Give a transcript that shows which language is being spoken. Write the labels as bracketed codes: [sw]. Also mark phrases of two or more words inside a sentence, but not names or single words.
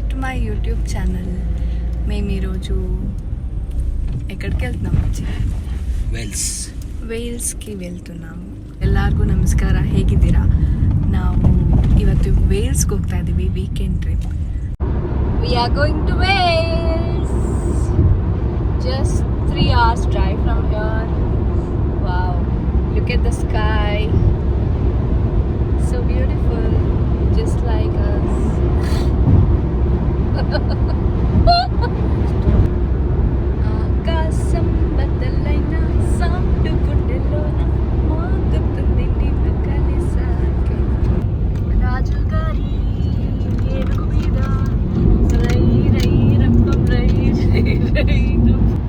[en] My YouTube channel. [te] మేము ఈరోజు ఎక్కడికి వెళ్తున్నాము? ವೇಲ್ಸ್ಗೆ వెళ్తున్నాము. [kn] ಎಲ್ಲರಿಗೂ ನಮಸ್ಕಾರ, ಹೇಗಿದ್ದೀರಾ? ನಾವು ಇವತ್ತು ವೇಲ್ಸ್ಗೆ ಹೋಗ್ತಾ ಇದ್ದೀವಿ, [en] weekend trip. We are going to Wales. ಜಸ್ಟ್ 3 hours drive from here. Wow, look at the sky. So beautiful, just like us. [te] ఆకాశం బద్దలైన సౌండ్ గుండెలోన మోగుతుంది నిన్ను కలిసాకే. రాజుగారి ఏడుగు మీద రై రై రంపం రై రై రై రం.